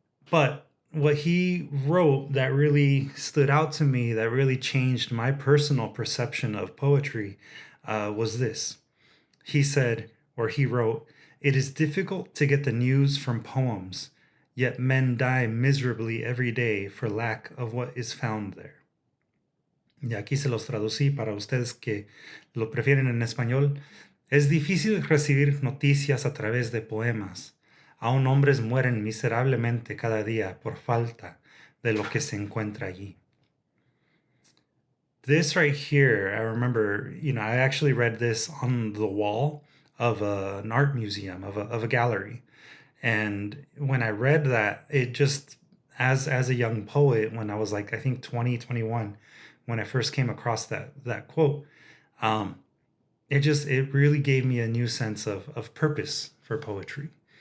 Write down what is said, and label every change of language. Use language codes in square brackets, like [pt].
[en] But what he wrote that really stood out to me, that really changed my personal perception of poetry, was this. He said, or he wrote, "It is difficult to get the news from poems, yet men die miserably every day for lack of what is found there." [es] Y aquí se los traducí para ustedes que lo prefieren en español. Es difícil recibir noticias a través de poemas. Aún hombres mueren miserablemente cada día por falta de lo que se encuentra allí. [en] This right here, I remember, I actually read this on the wall of an art museum, of a gallery. And when I read that, it just, as a young poet, when I was like, I think 20, 21, when I first came across that quote, it really gave me a new sense of purpose for poetry.